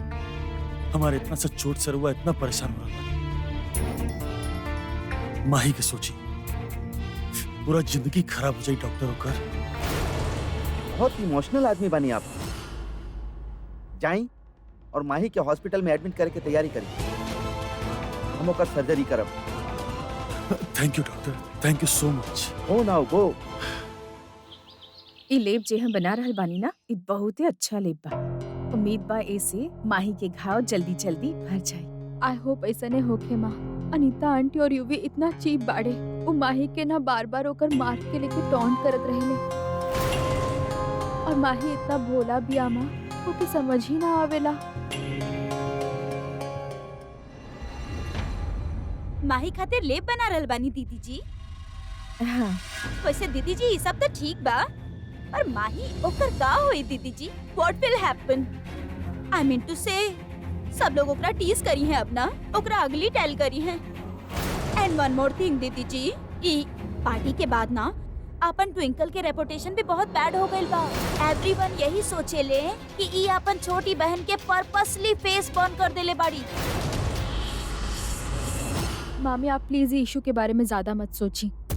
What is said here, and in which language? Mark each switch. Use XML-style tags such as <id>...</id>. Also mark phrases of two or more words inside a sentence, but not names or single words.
<bho>हमारे इतना सा चोट से रहुआ इतना परेशान हो रहा बानी। माही के सोची पूरा जिंदगी खराब हो जाए डॉक्टर होकर। बहुत इमोशनल आदमी बनी आप। जाई और माही के हॉस्पिटल में एडमिट करके तैयारी करी। हम ओकर सर्जरी करब।</bho> <en>Thank you doctor, thank you so much. ho now go.</en> <bho>ई लेप जे हम बना रहल बानी ना, ई बहुते अच्छा लेप बा। उम्मीद बा ऐसे माही के घाव जल्दी जल्दी भर जाए।</bho> <en>I hope</en> <bho>ऐसा नहीं होके माँ। अनीता आंटी और यूवी इतना चीप बाड़े। वो माही के ना बार बार होकर मार के लेके टॉन्ट करत रहेले। और माही इतना भोला भी आमा, वो की समझ ही ना आवेला। माही खातिर लेप बना रहल बानी दीदी जी। हाँ, वैसे दीदी जी ये सब तो ठीक बा, पर माही ओकर का होई दीदी जी?</bho> <en>What will happen? I mean to say,</en> <bho>सब लोग ओकरा टीज करी हैं अपना, ओकरा अगली टेल करी हैं।</bho> <en>And one more thing</en> <bho>दीदी जी, ई पार्टी के बाद ना अपन ट्विंकल के रेपुटेशन भी बहुत बैड हो गइल बा। एवरीवन यही सोचेले कि ई अपन छोटी बहन के</bho> <en>purposely face burn</en> <bho>कर देले बाड़ी। मामी आप प्लीज इशू के बारे में ज्यादा मत सोची।</bho>